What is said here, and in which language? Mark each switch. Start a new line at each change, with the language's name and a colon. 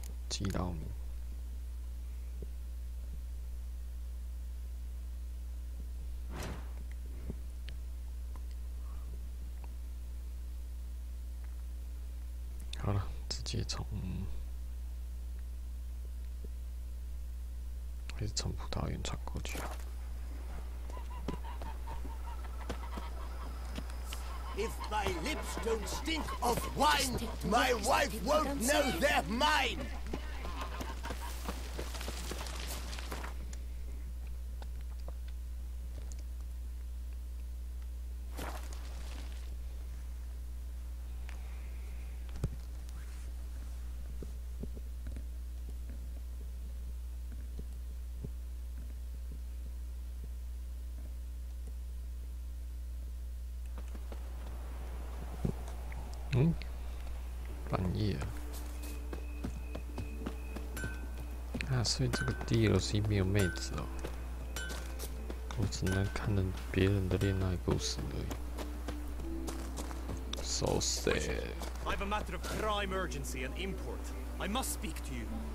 Chinese: 基劳米，好了，直接从还是从葡萄园传过去啊。
English: If my lips don't stink of wine, my wife won't know they're mine.
Chinese: 嗯，半夜啊，所以这个 DLC 没有妹子哦，我只能看着别人的恋爱故事而已。
English: So sad. I have a matter of prime urgency and import. I must speak to you.